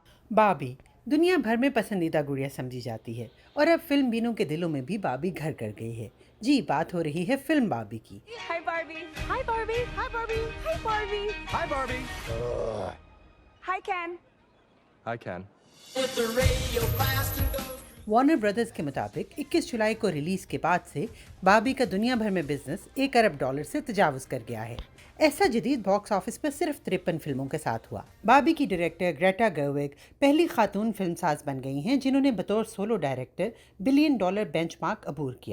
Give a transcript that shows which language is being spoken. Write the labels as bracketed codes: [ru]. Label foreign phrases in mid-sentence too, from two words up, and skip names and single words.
[ur] باربی دنیا بھر میں پسندیدہ گڑیا سمجھی جاتی ہے اور اب فلم بینوں کے دلوں میں بھی باربی گھر کر گئی ہے۔ جی بات ہو رہی ہے فلم باربی کی۔ [en] Hi Barbie. Hi Barbie. Hi Barbie. Hi Barbie. Hi, Barbie. Hi Ken. Hi, Ken. [ur] وارنر برادرز کے مطابق 21 جولائی کو ریلیز کے بعد سے باربی کا دنیا بھر میں بزنس $1 ارب سے تجاوز کر گیا ہے۔ ایسا جدید [en] box office [ur] پر صرف 53 فلموں کے ساتھ ہوا۔ باربی کی ڈائریکٹر گریٹا گرویگ پہلی خاتون فلم ساز بن گئی ہیں جنہوں نے بطور [en] solo director [ur] $1 بلین بینچ مارک عبور کیا۔